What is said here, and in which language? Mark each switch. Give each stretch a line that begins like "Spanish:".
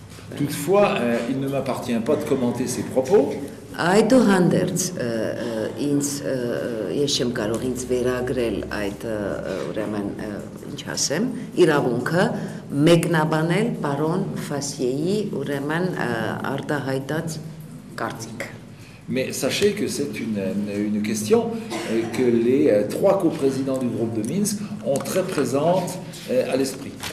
French: Toutefois, il ne m'appartient pas de commenter ses propos.
Armenian: Այդուհանդերձ ինձ ես չեմ կարող ինձ վերագրել այդ ուրեմն ինչ ասեմ իրավունքը մեկնաբանել պարոն Ֆասիեի ուրեմն արտահայտած կարծիքը։
French: Mais sachez que c'est une question que les trois coprésidents du groupe de Minsk ont très présente à l'esprit.